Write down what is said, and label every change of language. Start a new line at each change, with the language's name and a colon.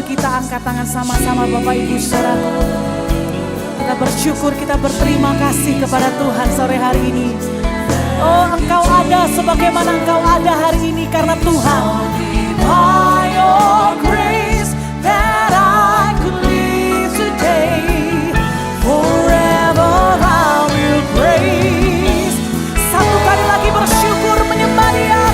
Indonesian: Angkat tangan sama-sama Bapak Ibu Saudaraku. Kita bersyukur, kita berterima kasih kepada Tuhan sore hari ini. Oh, Engkau ada sebagaimana Engkau ada hari ini karena Tuhan.
English: By your grace that I could live today, forever I will praise.
Indonesian: Satu kali lagi bersyukur menyembah Dia.